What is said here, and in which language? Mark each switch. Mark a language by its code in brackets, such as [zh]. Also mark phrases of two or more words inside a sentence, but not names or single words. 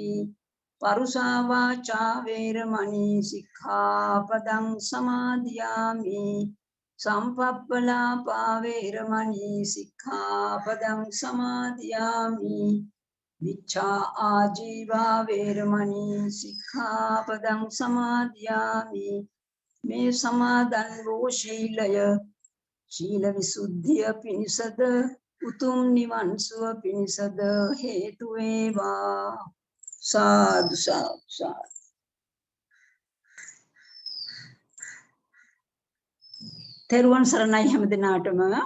[pi] පරුසා වාචා වේරමණී සික්ඛාපදං සමාදියාමි. සම්පප්පලාපා වේරමණී සික්ඛාපදං සමාදියාමි. මිච්ඡා ආජීවා වේරමණී සික්ඛාපදං සමාදියාමි. [si] මේ සමාදන් වූ ශීලය ශීල විසුද්ධිය පිණිසද උතුම් නිවන් සුව පිණිසද හේතු වේවා. සාදු සාදු සාදු. තෙරුවන් සරණයි හැම දිනාටම.